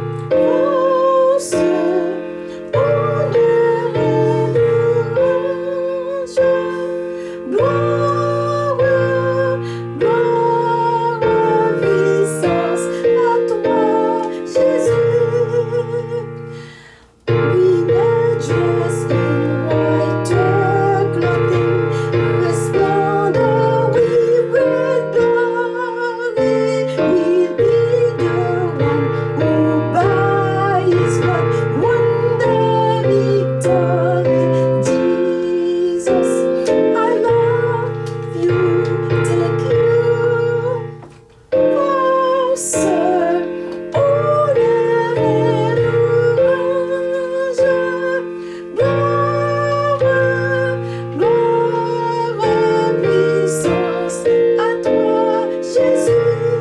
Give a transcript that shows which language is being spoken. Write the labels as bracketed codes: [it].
[fr] Pousse, honneur et louange, gloire, gloire, puissance à toi, Jésus. [en] We were dressed in white clothing, resplendent with glory. We'll be the one who by His blood won the victory. Jesus, I love you, thank you. [fr] Oh, sir, honneur et louange, gloire, gloire, puissance à toi, Jésus.